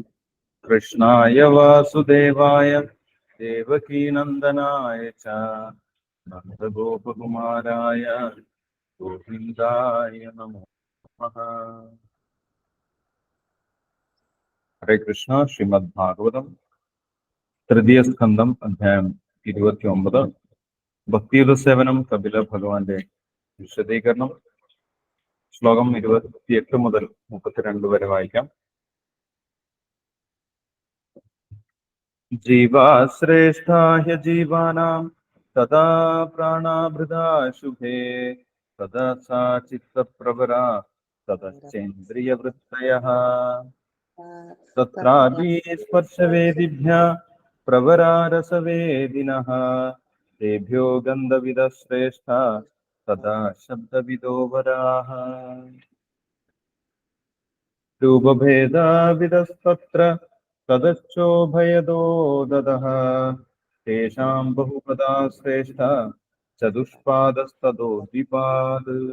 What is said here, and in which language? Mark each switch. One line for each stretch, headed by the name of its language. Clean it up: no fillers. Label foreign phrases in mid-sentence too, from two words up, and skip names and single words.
Sanskrit: कृष्णाय वासुदेवाय देवकीनन्दनाय च नन्दगोपकुमाराय गोविन्दाय नमो नमः। हरे कृष्ण। श्रीमद्भागवतम तृतीय स्कंदम
Malayalam: अध्याയം 29 ഭക്തിയുടെ സേവനം കപില ഭഗവാന്റെ വിശദീകരണം. ശ്ലോകം 28 മുതൽ 32 വരെ വായിക്കാം.
Sanskrit: ജീവാശ്രേഷ്ഠാ ഹ്യജീവാനാം തഥാ പ്രാണാഭൃതാ ശുഭേ തഥാ സാ ചിത്തപ്രവരാ തതശ്ചേന്ദ്രിയവൃത്തയഃ തത്രാപി സ്പർശവേദിഭ്യഃ പ്രവരാ രസവേദിനഃ तेभ्यो गन्धविदः श्रेष्ठा तदा शब्दविदो वराः रूपभेदाविदस्तत्र तदश्चोभयदो ददः तेषां बहुपदा श्रेष्ठा चतुष्पादस्ततो द्विपाद्